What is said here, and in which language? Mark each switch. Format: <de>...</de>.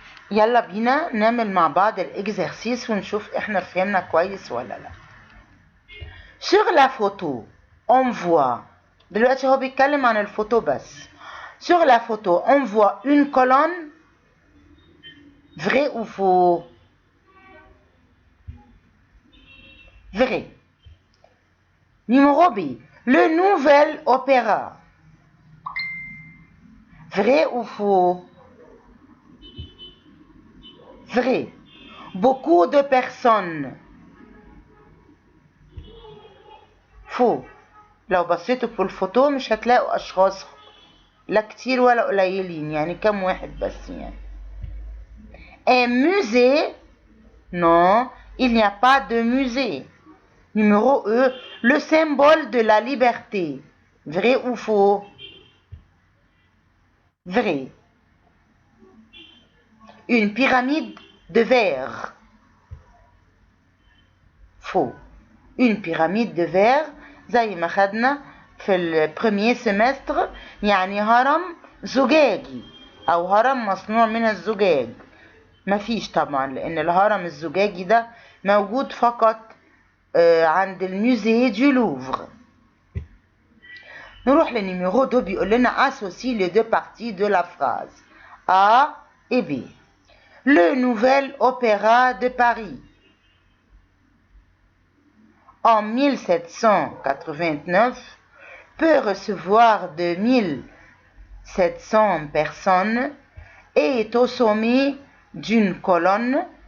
<ar>يلا بينا نعمل مع بعض الاكزرسيس ونشوف احنا فهمنا كويس ولا لا.</ar> <fr>sur la photo on voit،</fr> <ar>دلوقتي هو بيتكلم عن الفوتو بس.</ar> <fr>sur la photo on voit une colonne، vrai ou faux؟ vrai. Numéro B، le nouvel opéra، vrai ou faux؟ vrai. beaucoup de personnes، faux.</fr> <ar>لو بصيتوا في الفوتو مش هتلاقوا اشخاص لا كتير ولا قليلين، يعني كم واحد بس يعني.</ar> <fr>un musée، non il n'y a pas de musée. numéro E، le symbole de la liberté، vrai ou faux؟ vrai. une pyramide de verre، faux. une pyramide de verre</fr> <ar>زي ما خدنا في البريمير سمستر يعني هرم زجاجي او هرم مصنوع من الزجاج. مفيش طبعا، لان الهرم الزجاجي ده موجود فقط عند الموزيه دو لوفر. نروح لنيميرو 2، بيقول لنا</ar> <fr>associe les deux parties de la phrase A et B. le nouvel opéra de Paris en 1789 peut recevoir 2700 personnes et est au sommet d'une colonne.</fr>